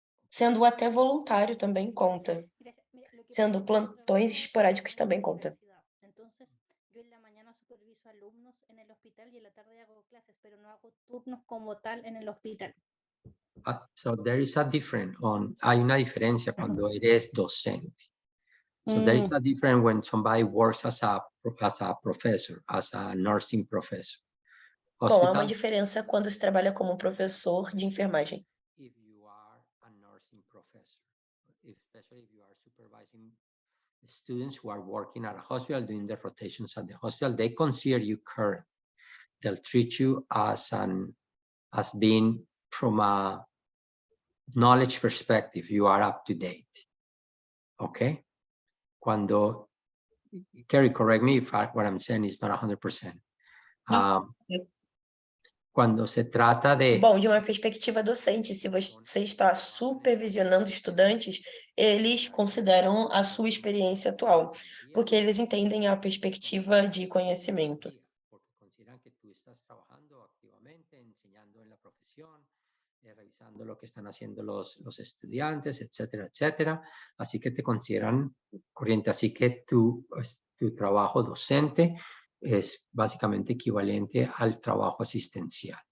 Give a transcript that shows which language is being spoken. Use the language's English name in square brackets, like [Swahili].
[Portuguese] Sendo até voluntário também conta. Sendo plantões esporádicos também conta. [Spanish] Entonces, yo en la mañana superviso alumnos en el hospital y en la tarde hago clases, pero no hago turnos como tal en el hospital. [English] So there is a difference [Spanish] hay una diferencia cuando eres docente. [English] So there is a difference when somebody works as a professor, as a nursing professor. [Portuguese] Bom, há uma diferença quando se trabalha como professor de enfermagem. [English] If you are a nursing professor, especially if you are supervising students who are working at a hospital, doing the rotations at the hospital, they consider you current. They'll treat you as being from a knowledge perspective, you are up to date. Okay? [Spanish] Cuando, [English] Carrie, correct me if what I'm saying is not 100%. [Spanish] Cuando se trata de... [Portuguese] Bom, de uma perspectiva docente, se você está supervisionando estudantes, eles consideram a sua experiência atual, porque eles entendem a perspectiva de conhecimento. [Spanish] Porque consideran que tú estás trabajando activamente, enseñando en la profesión, revisando lo que están haciendo los estudiantes, etcétera, etcétera. Así que te consideran corriente. Así que tu trabajo docente es básicamente equivalente al trabajo asistencial.